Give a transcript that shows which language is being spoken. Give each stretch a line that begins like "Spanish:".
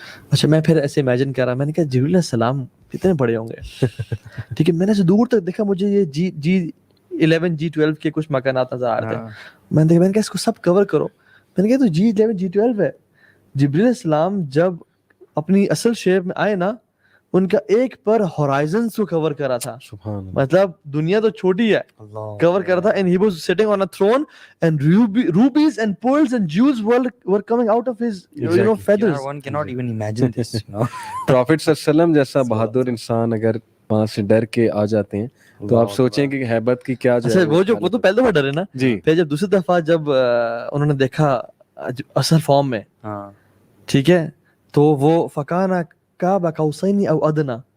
Urdu: اچھا میں پھر ایسے امیجن کر رہا, میں نے کہا جبریل علیہ السلام کتنے بڑے ہوں گے, ٹھیک ہے. میں نے ایسے دور تک دیکھا, مجھے یہ G11 G12 کے کچھ مکانات نظر آ رہے تھے. میں نے کہا اس کو سب کور کرو. میں نے کہا تو G11 G12 ہے. جبریل علیہ السلام جب اپنی اصل شیپ میں آئے نا, ان کا ایک پر ہورائزنز کو کور کرا تھا, مطلب دنیا تو چھوٹی ہے, کور کرا تھا.
English: And he was sitting on a throne and rubies and pearls and jewels were coming out of his feathers. one cannot even imagine this,
Urdu: profit صلی اللہ علیہ وسلم جیسا بہادر انسان اگر وہاں سے ڈر کے آ جاتے ہیں تو آپ سوچیں کہ ہیبت کی کیا جو ہے. وہ تو پہلے دفعہ ڈرے نا جی, پھر جب دوسری دفعہ جب انہوں نے دیکھا اصل فارم میں, ٹھیک ہے, تو وہ
Arabic: فکانا قاب قوسین او ادنا.